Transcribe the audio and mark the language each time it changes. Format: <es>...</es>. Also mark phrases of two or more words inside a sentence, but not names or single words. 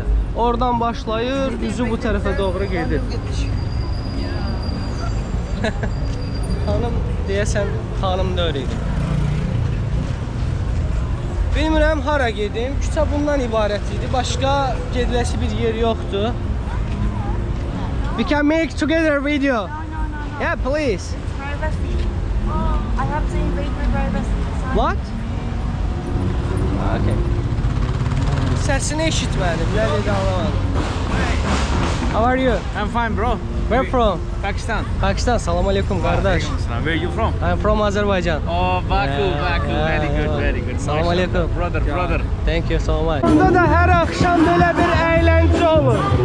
<az>Oradan başlayır, üzü bu tərəfə doğru gedir. Xanım deyəsən, xanım da öyle. Bilmirəm hara gedim. Küçə bundan ibarət idi. Başqa gediləsi bir yer yoxdur.</az> <en>We can make together a video. No. Yeah, please. Privacy. Oh, I have to invade my privacy. Sorry. What?</en> <az>Okay. Səsini eşitmədim. Nə dedi anlamadım.</az> <en>How are you? I'm fine, bro. Where from? Pakistan.</en> <ar>Pakistan. Salam alaikum kardeş.</ar> <en>Where are you from? I'm from Azerbaijan. Oh, Baku, Baku. Very good, very good.</en> <ar>Salam alaikum.</ar> <en>Brother. Thank you so much.</en> <az>Burada da hər axşam belə bir əyləncə olur.</az>